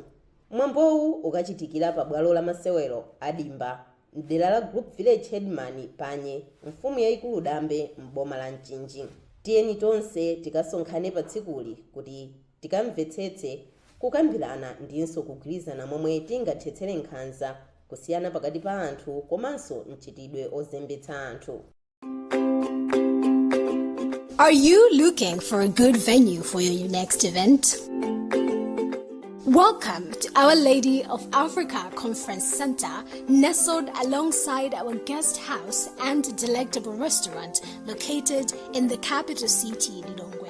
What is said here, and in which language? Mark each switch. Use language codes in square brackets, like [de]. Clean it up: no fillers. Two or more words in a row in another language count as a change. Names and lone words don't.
[ny] Mwambowu ukachitikira pa bwalo la masewero Adimba mdera la Group Village Headman Panye, mfumu yayikulu Dambe m'boma la Mchinji. Tiyeni tonse tikasonkhane pa tsikuli kuti tikamvetsetse kukambirana ndinso kugwirizana momwe tingathetsere nkhanza kusiyana pakati pa anthu komanso mchitidwe ozembetsa anthu. [en] Are you looking for a good venue for your next event? Welcome to Our Lady of Africa Conference Center, nestled alongside our guest house and delectable restaurant located in the capital city, Lilongwe.